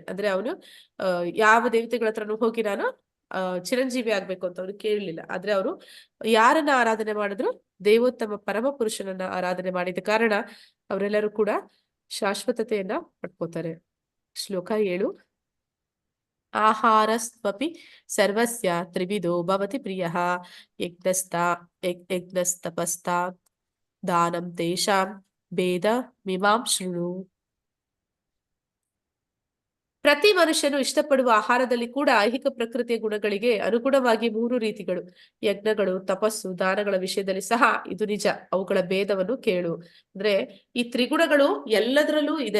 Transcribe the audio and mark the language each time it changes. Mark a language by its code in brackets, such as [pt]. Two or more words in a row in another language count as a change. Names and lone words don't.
[kn] ಅಂದ್ರೆ ಅವನು ಯಾವ ದೇವತೆಗಳ ಹತ್ರನೂ ಹೋಗಿ ನಾನು ಚಿರಂಜೀವಿ ಆಗ್ಬೇಕು ಅಂತ ಅವ್ರು ಕೇಳಲಿಲ್ಲ. ಆದ್ರೆ ಅವರು ಯಾರನ್ನ ಆರಾಧನೆ ಮಾಡಿದ್ರು, ದೇವೋತ್ತಮ ಪರಮ ಪುರುಷನನ್ನ ಆರಾಧನೆ ಮಾಡಿದ ಕಾರಣ ಅವರೆಲ್ಲರೂ ಕೂಡ ಶಾಶ್ವತತೆಯನ್ನ ಪಡ್ಕೋತಾರೆ. [sa] ಶ್ಲೋಕ 7. ಆಹಾರಸ್ತ್ವಪಿ ಸರ್ವಸ್ಯ ತ್ರಿವಿಧೋ ಭವತಿ ಪ್ರಿಯಃ ಯಜ್ಞಸ್ತಪಸ್ತಾ ದಾನಂ ತೇಷಾಂ ಭೇದ ಮಿಮಾಂ ಶೃಣು. [kn] ಪ್ರತಿ ಮನುಷ್ಯನು ಇಷ್ಟಪಡುವ ಆಹಾರದಲ್ಲಿ ಕೂಡ ಐಹಿಕ ಪ್ರಕೃತಿಯ ಗುಣಗಳಿಗೆ ಅನುಗುಣವಾಗಿ 3 ರೀತಿಗಳು, ಯಜ್ಞಗಳು, ತಪಸ್ಸು, ದಾನಗಳ ವಿಷಯದಲ್ಲಿ ಸಹ ಇದು ನಿಜ. ಅವುಗಳ ಭೇದವನ್ನು ಕೇಳು. ಅಂದ್ರೆ ಈ ತ್ರಿಗುಣಗಳು ಎಲ್ಲದರಲ್ಲೂ ಇದೆ.